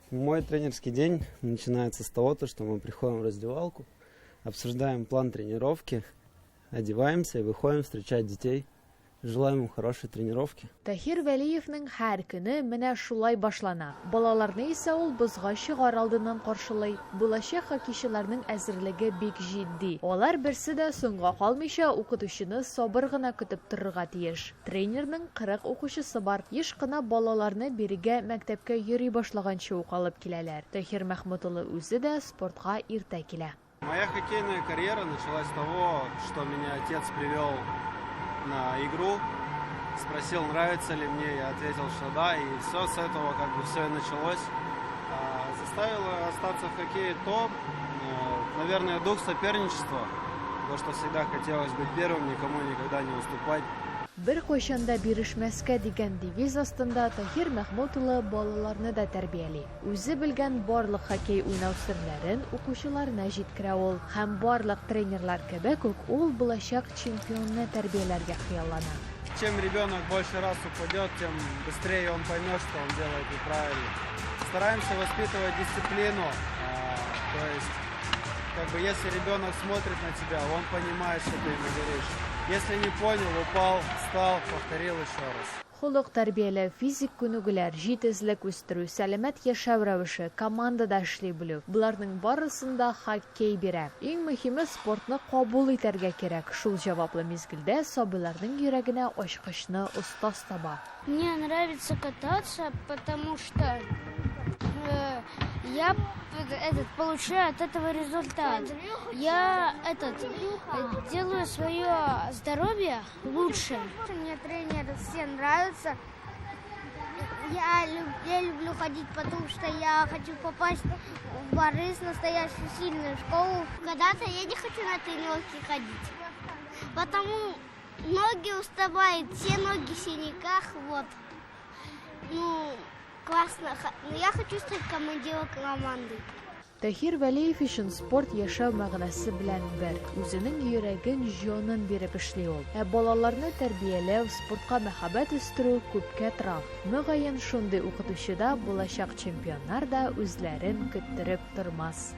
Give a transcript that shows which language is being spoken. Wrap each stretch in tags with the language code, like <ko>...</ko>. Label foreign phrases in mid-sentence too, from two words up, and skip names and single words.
<ru>Мой тренерский день начинается с того, что мы приходим в раздевалку, обсуждаем план тренировки, одеваемся и выходим встречать детей. Желаем им хорошей тренировки.</ru> <tt>Тахир Вәлиевнең һәр көне менә шулай башлана. Балаларны исә ул бозга чыгар алдыннан каршылый. Булачак хоккейчыларның әзерлеге бик җитди. Алар берсе дә соңга калмыйча укытучыны сабыр гына көтеп торырга тиеш. Тренерның 40 укучысы бар. Еш кына балаларны бирегә мәктәпкә йөри башлаганчы ук алып киләләр. Тахир Мәхмүтулы үзе дә спортка иртә килә.</tt> <ru>Моя хоккейная карьера началась с того, что меня отец привел на игру, спросил, нравится ли мне, я ответил, что да, и все с этого все и началось. Заставило остаться в хоккее то, наверное, дух соперничества, то, что всегда хотелось быть первым, никому никогда не уступать.</ru> <tt>Бер кайчанда бирешмәскә дигән девиз астында Тахир Мәхмүтулы балаларны да тәрбияли. Үзе белгән барлык хоккей уйнау серләрен укучыларына җиткерә ул. Һәм барлык тренерлар кебек үк ул булачак чемпионны тәрбияләргә хыяллана.</tt> <ru>Чем ребенок больше раз упадет, тем быстрее он поймет, что он делает неправильно. Стараемся воспитывать дисциплину, то есть, если ребенок смотрит на тебя, он понимает, что ты ему говоришь. Если не понял, упал, встал, повторил еще раз.</ru> <tt>Холык тәрбияләү, физик күнегүләр, җитезлек үстерү, сәламәт яшәү рәвеше, командада эшли белү. Буларның барысында хоккей бирә. Иң мөһиме спортны кабул итәргә кирәк. Шул җаваплы мизгелдә сабыйларның йөрәгенә ачкычны остаз таба.</tt> <ru>Мне нравится кататься, потому что я получаю от этого результат. Я делаю свое здоровье лучше. Мне тренеры все нравятся. Я люблю ходить, потому что я хочу попасть в Борис, настоящую сильную школу. Когда-то я не хочу на тренировки ходить, потому ноги уставают, все ноги в синяках, вот. Классно. Я хочу стать командиром команды.</ru> <tt>Тахир Вәлиев өчен спорт яшәү мәгънәсе белән бер. Үзенең йөрәген, җанын биреп эшли ул. Балаларны тәрбияләү, спортка мәхәббәт үстерү күпкә тора. Мөгаен шундый укытучыда булачак чемпионнар да үзләрен көттереп тормас.</tt>